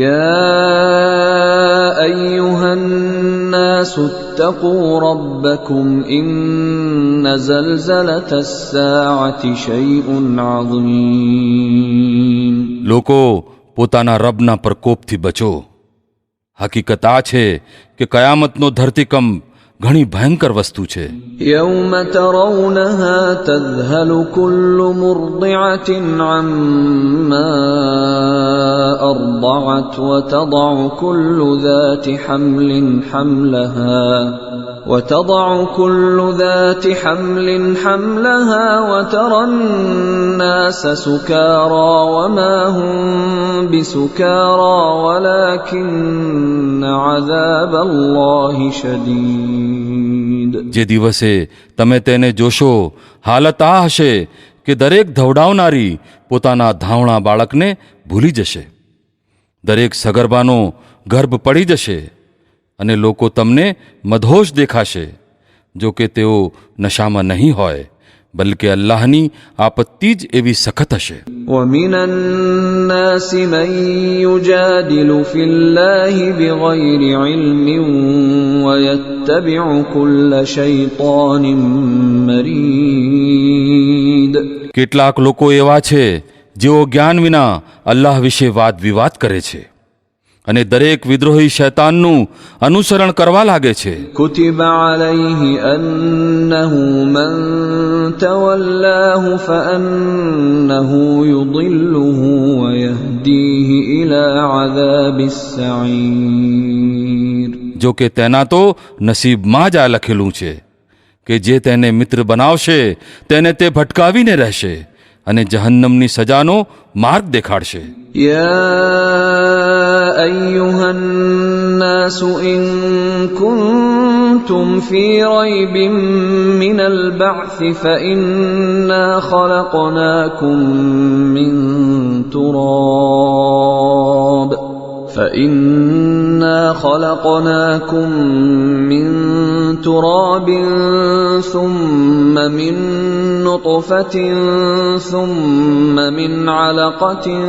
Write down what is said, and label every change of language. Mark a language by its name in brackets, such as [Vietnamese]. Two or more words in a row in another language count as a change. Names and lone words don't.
[Arabic] يا أيها الناس اتقوا ربكم إن زلزلة الساعة شيء عظيم. [Gujarati] લોકો પોતાના રબના પ્રકોપથી બચો. હકીકત આ છે કે કયામતનો ધરતીકંપ ઘણી ભયંકર વસ્તુ છે. [Arabic] يوم ترونها تذهل كل مرضعة عما أرضعت وتضع كل ذات حمل حملها وترى الناس سكارى وما هم بسكارى ولكن عذاب الله شديد. [Gujarati] જે દિવસે તમે તેને જોશો, હાલત આ હશે કે દરેક ધવડાવનારી પોતાના ધાવણા બાળકને ભૂલી જશે. દરેક સગર્ભાનો ગર્ભ પડી જશે અને લોકો તમને મદહોશ દેખાશે, જો કે તેઓ નશામાં નહીં હોય, બલકે અલ્લાહની આપત્તિ જ એવી સખત હશે. [Arabic] ومن الناس من يجادل في الله بغير علم ويتبع كل شيطان مريد. [Gujarati] કેટલાક લોકો એવા છે જેઓ જ્ઞાન વિના અલ્લાહ વિશે વાદ વિવાદ કરે છે અને દરેક વિદ્રોહી શૈતાનનું અનુસરણ કરવા લાગે છે. [Arabic] كتب عليه أنه من تولاه فأنه يضله ويهديه إلى عذاب السعير. [Gujarati] જો કે તેના તો નસીબમાં જ આ લખેલું છે કે જે તેને મિત્ર બનાવશે તેને તે ભટકાવીને રહેશે અને જહન્નમની સજાનો માર્ગ દેખાડશે. [Arabic] يا أيها الناس إن كنتم في ريب من البعث فإنا خلقناكم من تراب ثم من نطفة ثم من علقة